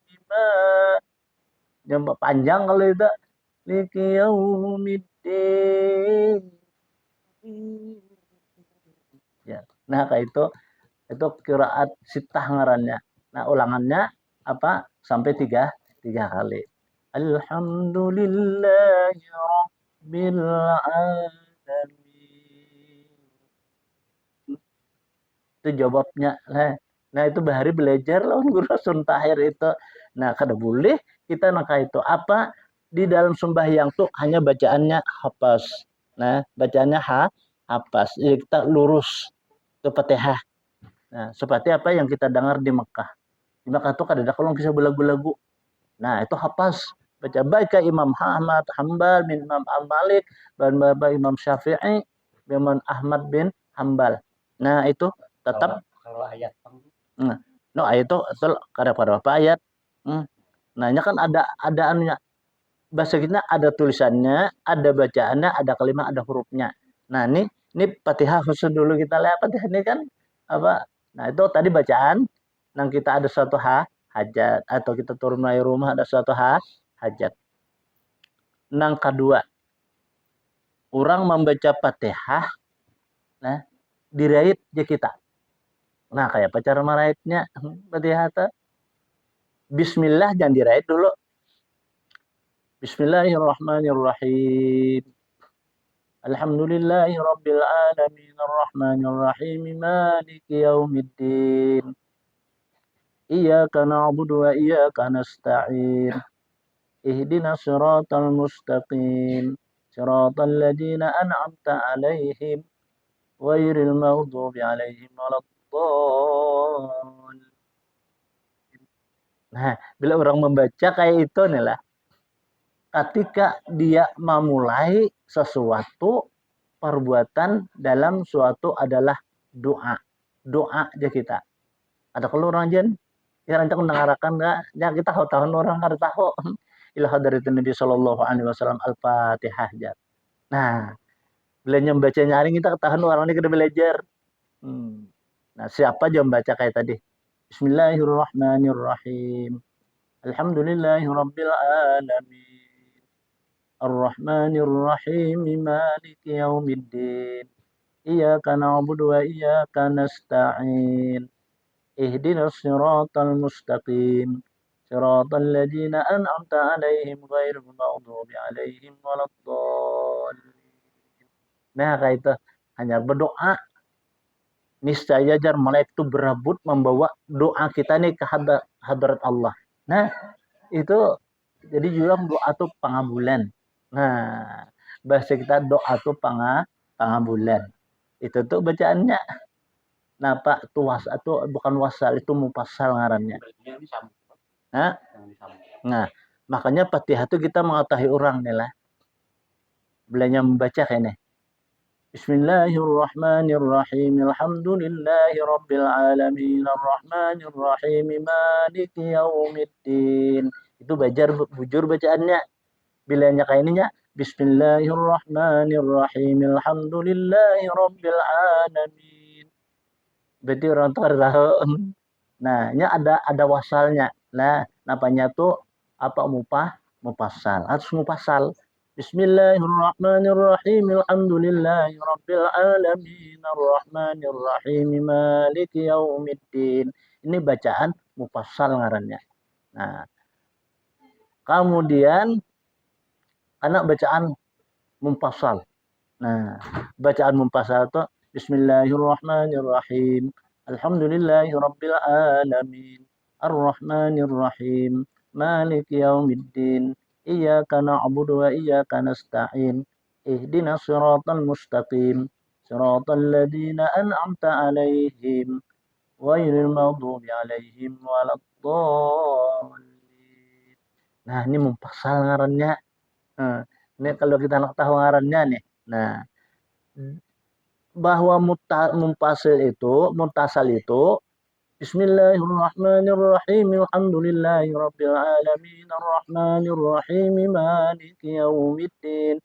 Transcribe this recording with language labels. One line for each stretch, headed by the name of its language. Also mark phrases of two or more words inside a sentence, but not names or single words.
Banjar: Yang panjang kalau itu.
Arabic: لكي يوم الدين.
Banjar: Ya. Nah, kayak itu
Arabic: قراءات ستة
Banjar: ngarannya. Nah, ulangannya apa? Sampai tiga kali.
Arabic: الحمد لله رب العالمين.
Banjar: Itu jawabnya. Nah, itu bahari belajar lawan guru Rasul Tahir itu. Nah, kada boleh kita naka itu apa di dalam sembahyang tuh hanya bacaannya hafaz. Nah, bacaannya hafaz. Jadi kita lurus ke Fatihah. Nah, seperti apa yang kita dengar di Mekah. Di Mekah itu kada ada kalau bisa belagu-lagu. Nah, itu hafaz. Baca Imam Ahmad Hambal bin Imam Al-Malik dan Imam Syafi'i bin Ahmad bin Hambal. Nah, itu tetap kalau ayat no ayat itu kada pada apa ayat. Nah, ini kan ada anunya. bahasa kita ada tulisannya, ada bacaannya, ada kalimat, ada hurufnya. Nah, ini Fatihah khusus dulu kita lihat. Fatihah ini kan apa? Nah, itu tadi bacaan. Nang kita ada suatu hajat atau kita turun dari rumah ada suatu hajat. Nang kedua, orang membaca Fatihah, nah dirait je kita. Nah, kayak apa cara meraitnya Fatihah? Bismillah jangan dirait dulu.
Arabic: بسم الله الرحمن الرحيم. الحمد لله رب العالمين الرحمن الرحيم مالك يوم الدين. إياك نعبد وإياك نستعين. اهدنا الصراط المستقيم. صراط الذين أنعمت عليهم غير المغضوب عليهم ولا الضالين.
Banjar: Nah, bila orang membaca kayak itu nih lah, ketika dia memulai sesuatu perbuatan dalam suatu adalah doa. Doa aja kita. Ada kalau orang jen, ya rancang mendengarkan enggak? Ya kita tahu orang kada tahu.
Arabic: إلى حضرة النبي صلى الله عليه وسلم الفاتحة aja.
Banjar: Nah, bila membaca nyaring kita ketahuan orang ini kada belajar. Nah, siapa aja membaca kayak tadi?
Arabic: بسم الله الرحمن الرحيم. الحمد لله رب العالمين. الرحمن الرحيم مالك يوم الدين. إياك نعبد وإياك نستعين. اهدنا الصراط المستقيم. صراط الذين أنعمت عليهم غير المغضوب عليهم ولا الضالين.
Banjar: Nah, kayak itu hanya berdoa. Niscaya jar malaikat itu berebut membawa doa kita nih ke hadrat Allah. Nah, itu jadi jurang doa itu pangabulan. Nah, bahasa kita doa itu pangabulan. Itu tuh bacaannya. Nah, Pak, itu itu bukan wasal, itu mufassal ngarannya. Nah, makanya Fatihah itu kita mengetahui orang nih lah. Bilanya membaca kayaknya.
Arabic: بسم الله الرحمن الرحيم. الحمد لله رب العالمين الرحمن الرحيم مالك يوم الدين.
Banjar: Itu bujur bacaannya. Bilanya kayak ininya Bismillahirrahmanirrahim.
Arabic: الحمد لله رب العالمين.
Banjar: Berarti orang tuh tahu. Nah, ini ada wasalnya. Nah, namanya tuh apa mufassal. Harus mufassal.
Arabic: بسم الله الرحمن الرحيم. الحمد لله رب العالمين الرحمن الرحيم مالك يوم الدين.
Banjar: Ini bacaan mufassal ngarannya. Nah, kemudian anak bacaan mufassal. Nah, bacaan mufassal itu Bismillahirrahmanirrahim.
Arabic: الحمد لله رب العالمين. الرحمن الرحيم. مالك يوم الدين. إياك نعبد وإياك نستعين. اهدنا الصراط المستقيم. صراط الذين أنعمت عليهم غير المغضوب عليهم ولا الضالين.
Banjar: Nah, ini mufassal ngarannya. Nah, ini kalau kita nak tahu ngarannya nih. Nah, bahwa muntasal itu Bismillahirrahmanirrahim.
Arabic: الحمد لله رب العالمين الرحمن الرحيم مالك يوم الدين.